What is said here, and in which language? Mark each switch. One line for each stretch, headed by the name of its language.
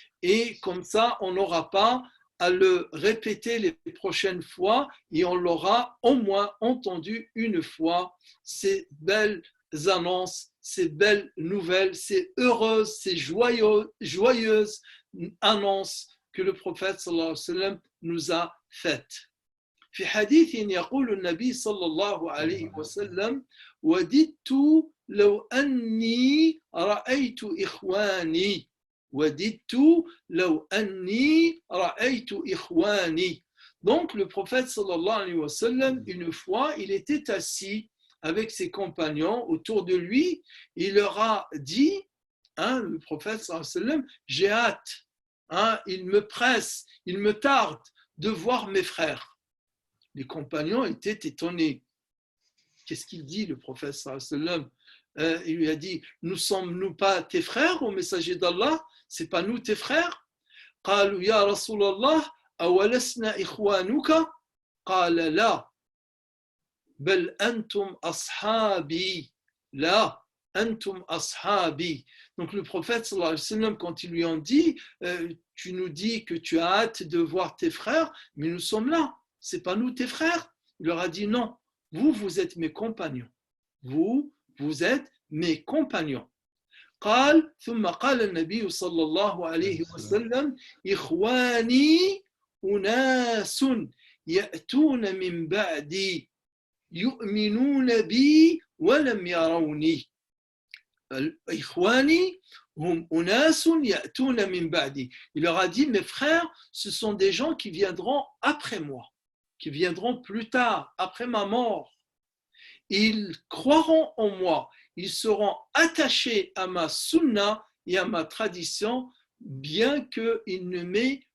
French: et comme ça, on n'aura pas à le répéter les prochaines fois et on l'aura au moins entendu une fois, ces belles annonces, ces belles nouvelles, ces heureuses, ces joyeuses annonces que le prophète sallallahu alayhi wa sallam nous a faites.
Arabic: في حديث يقول النبي صلى الله عليه وسلم وددت لو أني رأيت إخواني وددت لو أني رأيت إخواني.
French: Donc le prophète sallallahu alayhi wa sallam, une fois, il était assis avec ses compagnons autour de lui, il leur a dit, le prophète sallallahu alayhi wa sallam, j'ai hâte, il me presse, il me tarde de voir mes frères. Les compagnons étaient étonnés. Qu'est-ce qu'il dit, le prophète sallallahu alayhi wa sallam? Il lui a dit, nous sommes-nous pas tes frères au messager d'Allah? C'est pas nous tes frères?
Arabic: قالوا يا رسول الله أولسنا إخوانك؟ قال لا بل أنتم أصحابي لا أنتم أصحابي.
French: Donc le prophète sallallahu alayhi wa sallam, quand ils lui ont dit, tu nous dis que tu as hâte de voir tes frères, mais nous sommes là, c'est pas nous tes frères? Il leur a dit non, vous êtes mes compagnons, vous êtes mes compagnons.
Arabic: قال ثم قال النبي صلى الله عليه وسلم إخواني أناس يأتون من بعدي يؤمنون بي ولم يروني. إخواني هم أناس يأتون من بعدي.
French: Il leur a dit, mes frères, ce sont des gens qui viendront après moi, qui viendront plus tard, après ma mort. Ils croiront en moi, ils seront attachés à ma sunna et à ma tradition, bien qu'ils ne m'aient